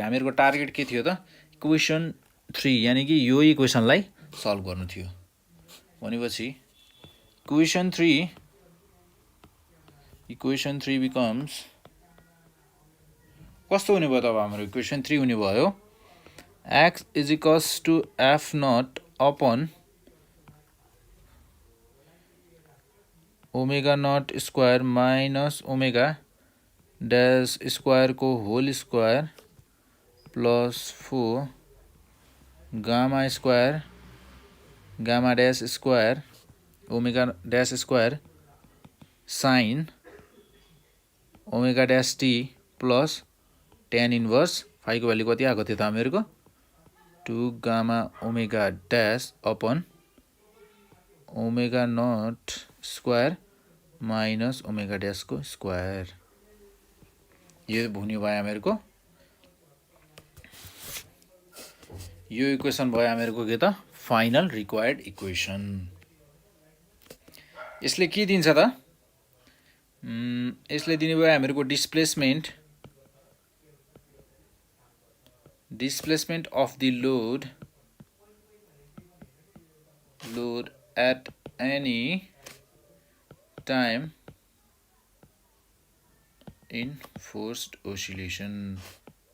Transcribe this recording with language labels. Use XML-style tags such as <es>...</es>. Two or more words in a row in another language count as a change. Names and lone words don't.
<ne>हामीहरुको टार्गेट के थियो त इक्वेसन 3 यानी कि यो इक्वेसनलाई सल्भ गर्नु थियो। भनेपछि इक्वेसन 3 becomes कस्तो हुने भयो त अब हाम्रो इक्वेसन 3 हुने भयो</ne> <en>x is equals to f naught upon omega naught square minus omega dash square को whole square plus 4 gamma square gamma dash square omega dash square sine omega dash t plus tan inverse phi</en> <ne>को भ्यालु कति आएको थियो त हामीहरुको</ne> <en>2 gamma omega dash upon omega naught square minus omega dash को स्क्वायर।</en> <ne>यो हुने भयो हामीहरुको यो इक्वेसन भयो हामीहरुको के त</ne> <en>final required equation.</en> <ne>यसले के दिन्छ त यसले दिने भयो हामीहरुको</ne> <en>displacement of the load at any time in forced oscillation।</en>